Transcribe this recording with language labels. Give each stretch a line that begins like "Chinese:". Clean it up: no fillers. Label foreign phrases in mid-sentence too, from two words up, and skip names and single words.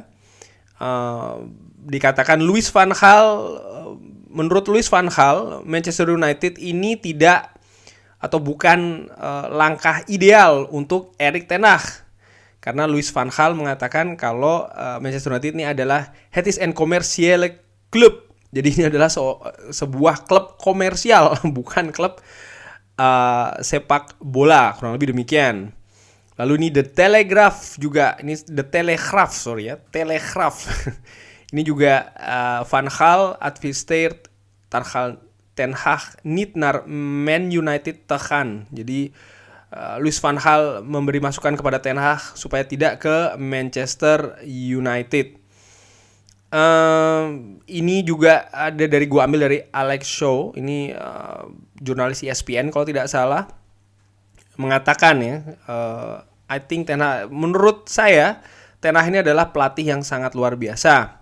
Indonesian: Dikatakan menurut Louis van Gaal, Manchester United ini tidak atau bukan langkah ideal untuk Erik ten Hag. Karena Louis van Gaal mengatakan kalau Manchester United ini adalah
Dutch: het is een commerciële club.
Indonesian: Jadi ini adalah sebuah klub komersial, bukan klub sepak bola, kurang lebih demikian. Lalu ini The Telegraph juga, ini The Telegraph, Telegraph.
Dutch: Ini juga Van Gaal adviseert ten Hag niet naar Man United te gaan.
Indonesian: Jadi Louis van Gaal memberi masukan kepada ten Hag supaya tidak ke Manchester United. Ini juga ada gue ambil dari Alex Shaw, ini jurnalis ESPN kalau tidak salah, mengatakan ya,
English: I think
Indonesian: menurut saya ten Hag ini adalah pelatih yang sangat luar biasa.